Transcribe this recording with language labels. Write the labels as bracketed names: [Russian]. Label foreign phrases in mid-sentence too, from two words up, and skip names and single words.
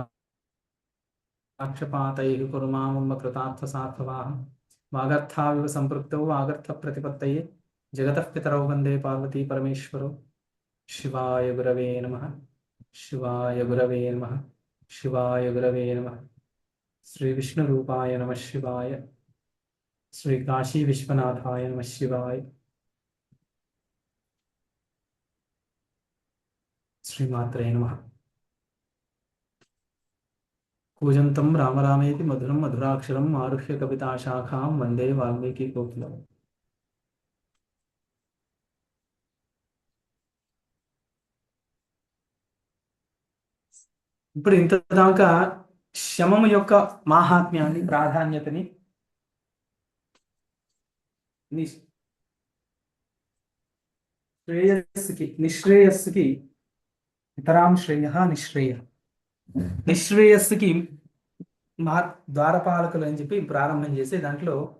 [Sanskrit] कटाक्षपातैः कुर्मां कृतार्थसार्थवाहं वागर्थाविव सम्पृक्तौ वागर्थप्रतिपत्तये जगतः पितरौ वन्दे पार्वती परमेश्वरौ शिवाय गुरवे नमः शिवाय गुरवे नमः शिवाय गुरवे नमः श्री विष्णुरूपाय नमः शिवाय श्री काशी विश्वनाथाय नमः शिवाय श्रीमात्रे नमः कूजन्तं राम रामेति मधुरं मधुराक्षरम् आरुह्य कविताशाखां वन्दे वाल्मीकिकोकिलम् [Telugu] ఇప్పుడు ఇంత దాకా శమము యొక్క మాహాత్మ్యాన్ని ప్రాధాన్యతని శ్రేయస్సుకి నిశ్రేయస్సుకి ఇతరాం శ్రేయ నిశ్రేయ నిశ్రేయస్సుకి మా ద్వారపాలకులు అని చెప్పి ప్రారంభం చేసి దాంట్లో